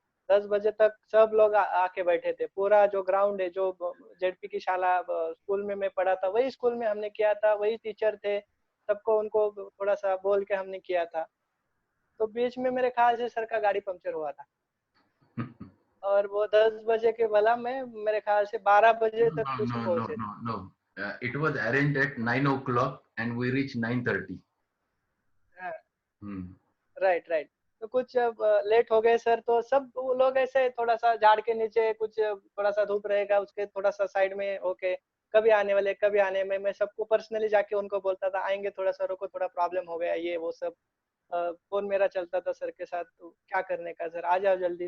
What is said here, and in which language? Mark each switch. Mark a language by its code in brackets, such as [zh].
[hi] 10 बजे तक सब लोग आके बैठे थे. पूरा जो ग्राउंड है, जो जेडपी की शाला स्कूल में मैं पढ़ा था, वही स्कूल में हमने किया था, वही टीचर थे, सबको उनको थोड़ा सा बोल के हमने किया था. तो बीच में मेरे ख्याल से सर का गाड़ी पंक्चर हुआ था और वो 10 बजे के भला में मेरे ख्याल से 12 बजे तक कुछ पहुंचे. [en] No. It was arranged at 9 o'clock and we reached 9:30. Right. [hi] तो कुछ लेट हो गए सर, तो सब वो लोग ऐसे थोड़ा सा झाड़ के नीचे, कुछ थोड़ा सा धूप रहेगा उसके थोड़ा सा साइड में होके कभी आने वाले कभी आने में. मैं सबको पर्सनली जाके उनको बोलता था आएंगे, थोड़ा सा रुको, थोड़ा प्रॉब्लम हो गया ये वो सब. फोन मेरा चलता था सर के साथ, तो क्या करने का सर, आ जाओ जल्दी.